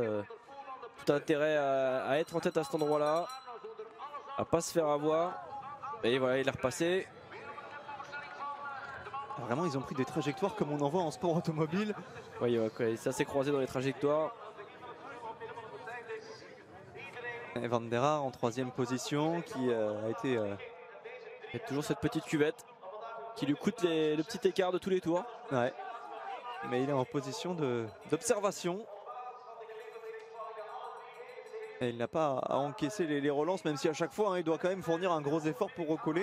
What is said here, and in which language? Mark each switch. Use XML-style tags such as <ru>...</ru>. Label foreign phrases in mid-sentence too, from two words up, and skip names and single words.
<fr>Tout intérêt à être en tête à cet endroit là, à pas se faire avoir. Et voilà, il est repassé. Vraiment, ils ont pris des trajectoires comme on en voit en sport automobile. Oui, ouais, ça s'est croisé dans les trajectoires. Et Van der Haar en 3e position qui a été... Il y a toujours cette petite cuvette qui lui coûte le petit écart de tous les tours. Ouais. Mais il est en position d'observation. Et il n'a pas à encaisser les relances, même si à chaque fois hein, il doit quand même fournir un gros effort pour recoller.</fr>